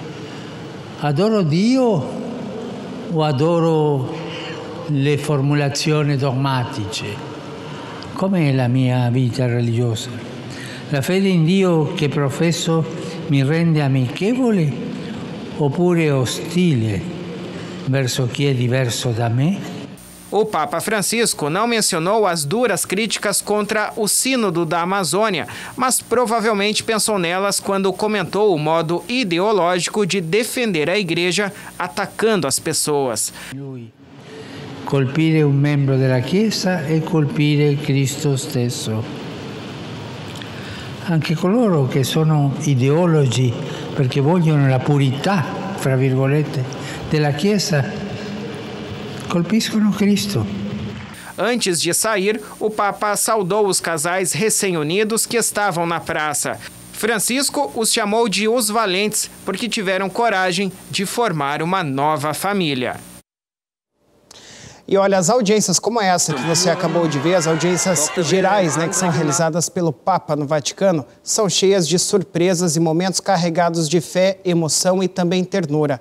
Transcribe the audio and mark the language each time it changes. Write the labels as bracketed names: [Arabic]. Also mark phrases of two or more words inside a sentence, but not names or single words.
[Italian] Adoro Dio o adoro le formulazioni dogmatiche. Com'è la mia vita religiosa? La fede in Dio che professo mi rende amichevole oppure ostile verso chi è diverso da me? [Portuguese] O Papa Francisco não mencionou as duras críticas contra o Sínodo da Amazônia, mas provavelmente pensou nelas quando comentou o modo ideológico de defender a Igreja atacando as pessoas. [Italian] Colpire un membro della Chiesa è colpire Cristo stesso. Anche coloro che sono ideologi perché vogliono la purità, fra virgolette, della Chiesa, colpiscono Cristo. [Portuguese] Antes de sair, o Papa saudou os casais recém-unidos que estavam na praça. Francisco os chamou de os valentes porque tiveram coragem de formar uma nova família. E olha, as audiências como essa que você acabou de ver, as audiências gerais, né, que são realizadas pelo Papa no Vaticano, são cheias de surpresas e momentos carregados de fé, emoção e também ternura.